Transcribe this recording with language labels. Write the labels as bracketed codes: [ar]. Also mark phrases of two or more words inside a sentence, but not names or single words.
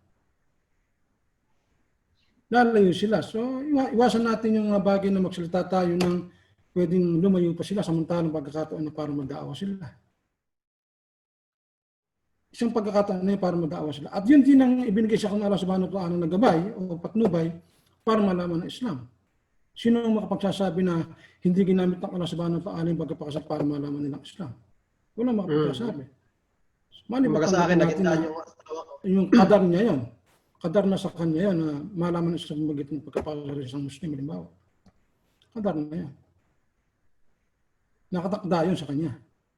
[tl] Lalayo sila. So iwasan natin yung bagay na magsalita tayo ng pwedeng lumayo pa sila samantalang pagkakataon na para mag-aawa sila. Isang pagkakataon na yun para mag-aawa sila. At yun din ang ibinigay sa kanila [ar] سبحانه وتعالى [tl] na gabay o patnubay para malaman ng Islam. Sino ang makapagsasabi na hindi ginamit ng Allah [ar] سبحانه وتعالى [tl] yung pagkapakasal para malaman nilang Islam? Walang makapagsasabi. Kumbaga sa akin, nakitaan yung asawa ko. Yung kadar niya yun. Kadar na sa kanya yun na malaman ng Islam magitan ng pagkapakasal ng isang Muslim. Halimbawa. Kadar na yun. Nakatakda yun sa kanya.